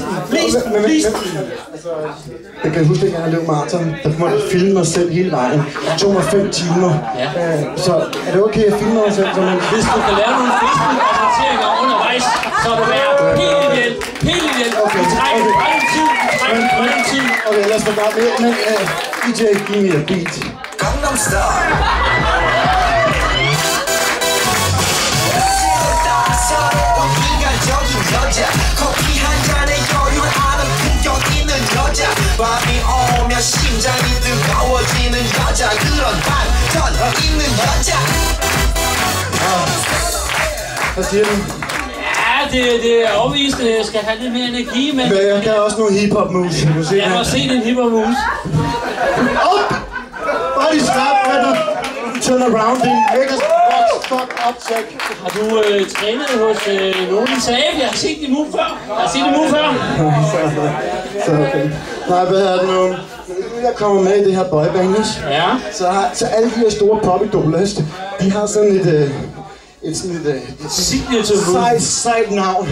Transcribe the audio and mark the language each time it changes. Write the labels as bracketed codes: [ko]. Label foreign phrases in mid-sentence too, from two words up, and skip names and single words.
[da] Altså, jeg kan huske, at jeg har løbet maraton. Der må jeg filme mig selv hele vejen. Det tog mig 5 timer. Ja. Så er det okay at filme mig selv? Hvis du kan lave nogle Facebook-rapporteringer undervejs, så er det værd. Helt ihjel. Okay. Vi trækker grøn tid. Okay, lad os få bare med. Men [en] DJ, give me a beat. [da] Gangnam Style. [ko] 여자 커피 한 잔에 여유를 아는 품격 있는 여자 밤이 오면 심장이 뜨거워지는 여자 그런 반전 있는 여자. [da] Hvad siger du? Ja, det er overvisende. Jeg skal have lidt mere energi, men... Jeg kan også nogle [en] hip-hop moves. [da] Jeg må se din [en] hip-hop moves. [da] Op! [en] Body slap, turn around, [da] din lækker [en] fuck up, [da] check. Har du trænet hos nogen i SAEF? Jeg har set din move før. Så okay. Nej, hvad er det nu? Jeg kommer med i det her boyband, ja. Så alle de her store popidoler, de har sådan et sejt navn.